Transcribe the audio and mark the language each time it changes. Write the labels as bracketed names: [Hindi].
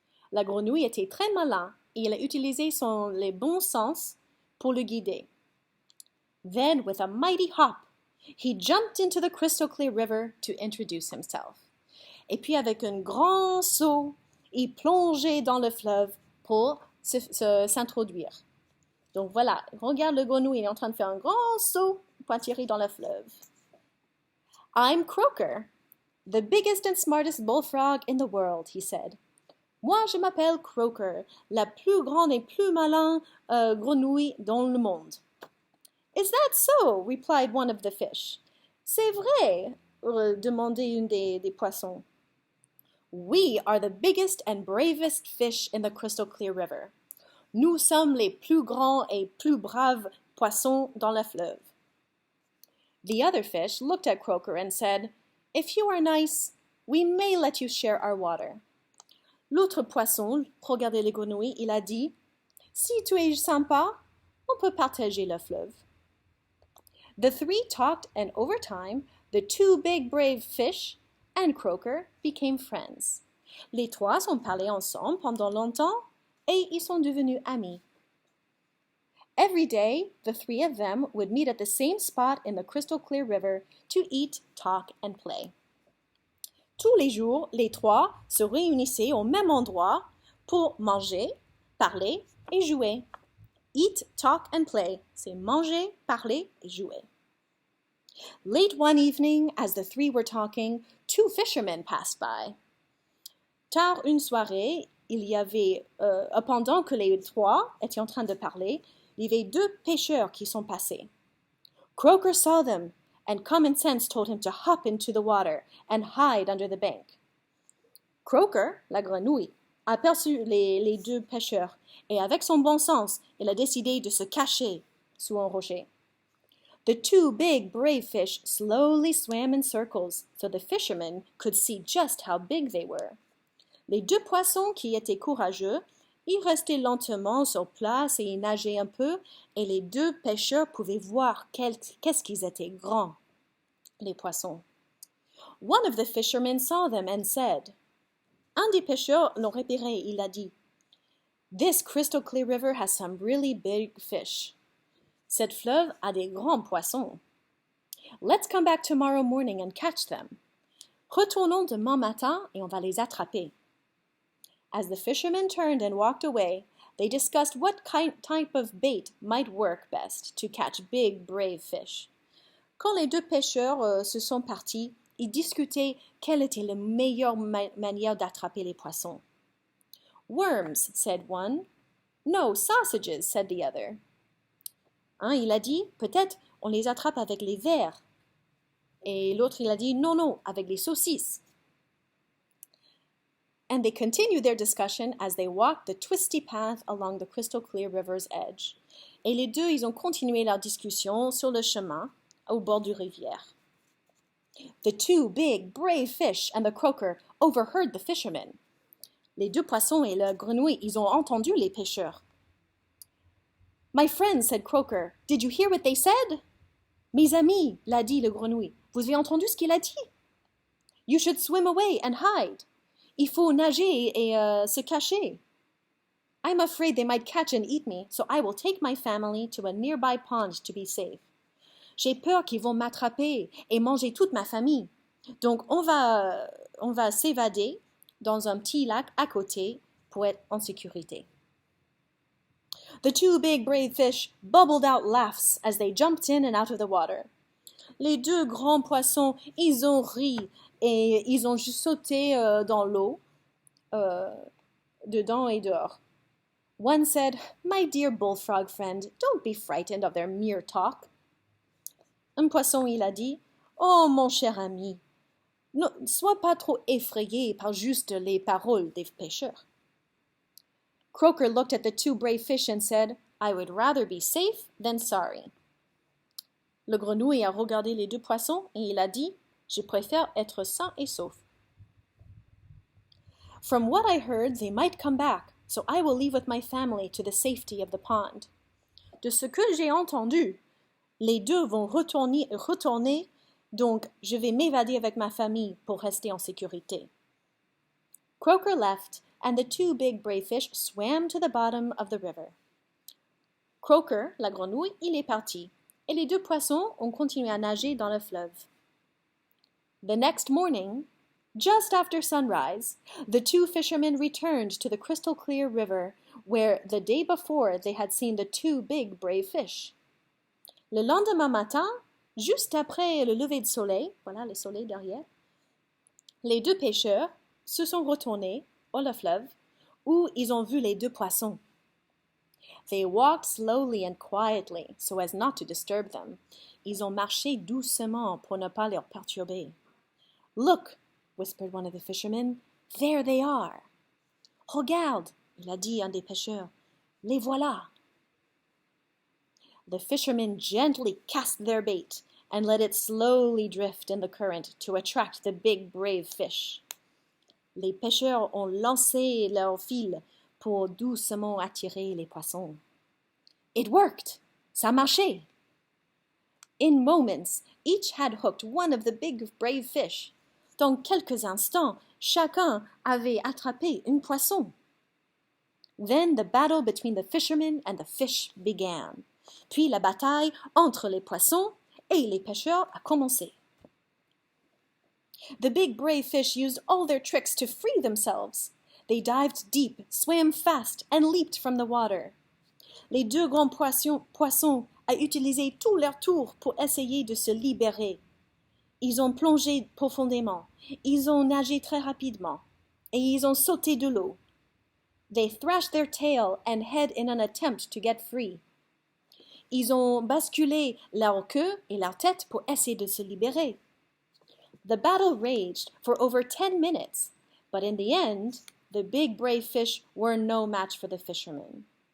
[French] La grenouille était très malin et il a utilisé les bons sens pour le guider. [English] Then, with a mighty hop, he jumped into the crystal clear river to introduce himself. [French] Et puis, avec un grand saut, il plongeait dans le fleuve pour s'introduire. Donc voilà, regarde le grenouille, il est en train de faire un grand saut pour atterrir dans le fleuve. [English] I'm Croaker, the biggest and smartest bullfrog in the world, he said. [French] Moi, je m'appelle Croaker, la plus grande et plus malin grenouille dans le monde. [English] Is that so? Replied one of the fish. [French] C'est vrai, demandait une des poissons. [English] We are the biggest and bravest fish in the crystal clear river. [French] Nous sommes les plus grands et plus braves poissons dans le fleuve. [English] The other fish looked at Croaker and said, If you are nice, we may let you share our water. [French] L'autre poisson regardait les grenouilles, il a dit, Si tu es sympa, on peut partager le fleuve. [English] The three talked, and over time, the two big brave fish and Croaker became friends. [French] Les trois ont parlé ensemble pendant longtemps et ils sont devenus amis. [English] Every day, the three of them would meet at the same spot in the crystal clear river to eat, talk, and play. [French] Tous les jours, les trois se réunissaient au même endroit pour manger, parler et jouer. [English] Eat, talk, and play. [French] C'est manger, parler et jouer. [English] Late one evening, as the three were talking, two fishermen passed by. [French] Tard une soirée, il y avait, pendant que les trois étaient en train de parler, il y avait deux pêcheurs qui sont passés. [English] Croaker saw them, and common sense told him to hop into the water and hide under the bank. [French] Croaker, la grenouille, aperçut les deux pêcheurs, et avec son bon sens, il a décidé de se cacher sous un rocher. [English] The two big, brave fish slowly swam in circles so the fishermen could see just how big they were. [French] Les deux poissons qui étaient courageux, ils restaient lentement sur place et ils nageaient un peu, et les deux pêcheurs pouvaient voir qu'est-ce qu'ils étaient grands, les poissons. [English] One of the fishermen saw them and said, [French] Un des pêcheurs l'ont repéré, il a dit, [English] This crystal clear river has some really big fish. [French] Cette fleuve a des grands poissons. [English] Let's come back tomorrow morning and catch them. [French] Retournons demain matin et on va les attraper. [English] As the fishermen turned and walked away, they discussed what type of bait might work best to catch big, brave fish. [French] Quand les deux pêcheurs se sont partis, ils discutaient quelle était la meilleure manière d'attraper les poissons. [English] Worms, said one. No, sausages, said the other. [French] Il a dit, peut-être on les attrape avec les vers. Et l'autre, il a dit, non, avec les saucisses. [English] And they continued their discussion as they walked the twisty path along the crystal clear river's edge. [French] Et les deux, ils ont continué leur discussion sur le chemin au bord du rivière. [English] The two big, brave fish and the croaker overheard the fishermen. [French] Les deux poissons et la grenouille, ils ont entendu les pêcheurs. [English] My friend, said Croaker, did you hear what they said? [French] Mes amis, l'a dit le grenouille, vous avez entendu ce qu'il a dit? [English] You should swim away and hide. [French] Il faut nager et se cacher. [English] I'm afraid they might catch and eat me, so I will take my family to a nearby pond to be safe. [French] J'ai peur qu'ils vont m'attraper et manger toute ma famille. Donc on va s'évader dans un petit lac à côté pour être en sécurité. [English] The two big brave fish bubbled out laughs as they jumped in and out of the water. [French] Les deux grands poissons, ils ont ri et ils ont juste sauté dans l'eau, dedans et dehors. [English] One said, My dear bullfrog friend, don't be frightened of their mere talk. [French] Un poisson, il a dit, Oh, mon cher ami, ne sois pas trop effrayé par juste les paroles des pêcheurs. [English] Croaker looked at the two brave fish and said, I would rather be safe than sorry. [French] Le grenouille a regardé les deux poissons et il a dit « Je préfère être sain et sauf. » [English] From what I heard, they might come back, so I will leave with my family to the safety of the pond. [French] De ce que j'ai entendu, les deux vont retourner, donc je vais m'évader avec ma famille pour rester en sécurité. [English] Croaker left, and the two big brave fish swam to the bottom of the river. [French] Croaker, la grenouille, il est parti, et les deux poissons ont continué à nager dans le fleuve. [English] The next morning, just after sunrise, the two fishermen returned to the crystal clear river where the day before they had seen the two big brave fish. [French] Le lendemain matin, juste après le lever du soleil, voilà le soleil derrière, les deux pêcheurs se sont retournés au fleuve où ils ont vu les deux poissons. [English] They walked slowly and quietly so as not to disturb them. [French] Ils ont marché doucement pour ne pas les perturber. [English] Look, whispered one of the fishermen, there they are. [French] Regarde, il a dit un des pêcheurs, les voilà. [English] The fishermen gently cast their bait and let it slowly drift in the current to attract the big brave fish. [French] Les pêcheurs ont lancé leur fil pour doucement attirer les poissons. [English] It worked! [French] Ça marchait! [English] In moments, each had hooked one of the big brave fish. [French] Dans quelques instants, chacun avait attrapé un poisson. [English] Then the battle between the fishermen and the fish began. [French] Puis la bataille entre les poissons et les pêcheurs a commencé. [English] The big brave fish used all their tricks to free themselves. They dived deep, swam fast, and leaped from the water. [French] Les deux grands poissons ont utilisé tout leur tour pour essayer de se libérer. Ils ont plongé profondément, ils ont nagé très rapidement, et ils ont sauté de l'eau. [English] They thrashed their tail and head in an attempt to get free. [French] Ils ont basculé leur queue et leur tête pour essayer de se libérer. [English] The battle raged for over 10 minutes, but in the end, the big brave fish were no match for the fishermen.